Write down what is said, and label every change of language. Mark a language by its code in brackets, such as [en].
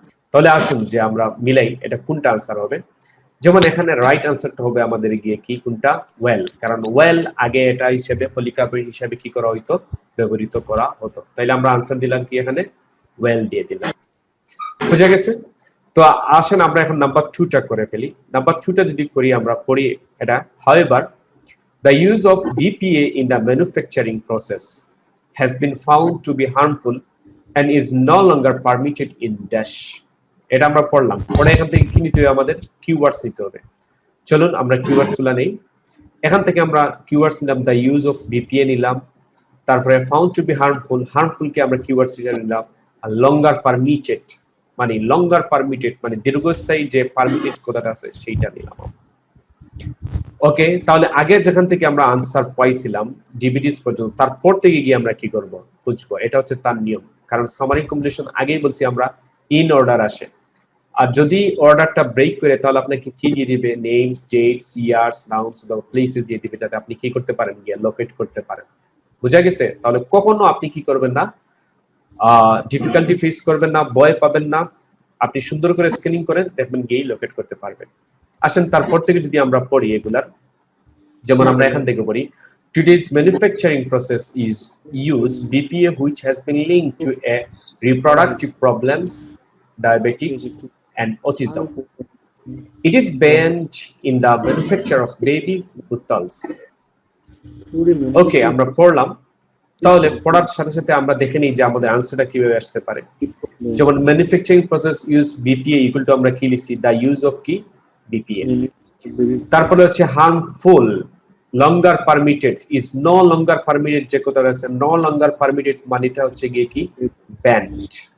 [bn] তাহলে আসুন যে আমরা মিলাই এটা কোনটা আনসার হবে। যেমন এখানে রাইট আনসারটা হবে আমাদের গিয়ে কি, কোনটা, ওয়েল, কারণ ওয়েল আগে এটা হিসেবে পলিকার্বনেট হিসেবে কি করা হইতো, ব্যবহৃত করা হতো। তাইলে আমরা আনসার দিলাম কি, এখানে ওয়েল দিয়ে দিলাম। বুঝা গেছে? তো আসেন আমরা এখন নাম্বার 2টা করে ফেলি। নাম্বার 2টা যদি করি, আমরা পড়ি এটা, [en] however the use of BPA in the manufacturing process has been found to be harmful and is no longer permitted in dash. [bn] এটা আমরা পড়লাম, পরে এখান থেকে কি নিতে হবে, আমাদের কিওয়ার্ডস নিতে হবে। চলুন আমরা কিওয়ার্ডস গুলা নেই। এখান থেকে আমরা কিওয়ার্ডস নিলাম, দ্য ইউজ অফ বিপিএ নিলাম, তারপরে found to be harmful, harmful কে আমরা কিওয়ার্ডস হিসেবে নিলাম, আর লঙ্গার পারমিটেড, মানে লঙ্গার পারমিটেড মানে দীর্ঘস্থায়ী যে পারমিটেড কথাটা আছে সেইটা নিলাম। ওকে, তাহলে আগে যেখান থেকে আমরা আনসার পাইছিলাম ডিভিডিস পর্যন্ত, তারপর থেকে গিয়ে আমরা কি করব, খুঁজবো। এটা হচ্ছে তার নিয়ম, কারণ সামারি কমপ্লিশন আগেই বলছি আমরা ইন অর্ডার আসে, আর যদি অর্ডারটা ব্রেক করে তাহলে আপনাকে কি দিয়ে দিবে, নেমস, ডেটস, ইয়ার্স, নাউন্স বা প্লেসেস দিয়ে দিবে, যাতে আপনি কি করতে পারেন, গিয়ে লোকেট করতে পারেন। বুঝা গেছে? তাহলে কখনো আপনি কি করবেন না, ডিফিকাল্টি ফেস করবেন না, ভয় পাবেন না, আপনি সুন্দর করে স্ক্যানিং করেন, দেখবেন গিয়ে লোকেট করতে পারবেন। আসেন তারপর থেকে যদি আমরা পড়ি এগুলার, যেমন আমরা এখান থেকে পড়ি [en] today's manufacturing process is use BPA which has been linked to a reproductive problems, diabetics and autism. It is banned in the manufacture of baby bottles. [bn] ওকে, আমরা পড়লাম। তাহলে পড়ার সাথে সাথে আমরা দেখে নিই যে আমাদের আনসারটা কিভাবে আসতে পারে। যেমন manufacturing process use BPA equal to আমরা কি লিখছি, দা ইউজ অফ কি বিপিএ। তারপরে হচ্ছে harmful, longer permitted, is no longer permitted, যে কথাটা আছে নো লঙ্গার পারমিটেড মানেটা হচ্ছে গিয়ে কি ব্যান্ড।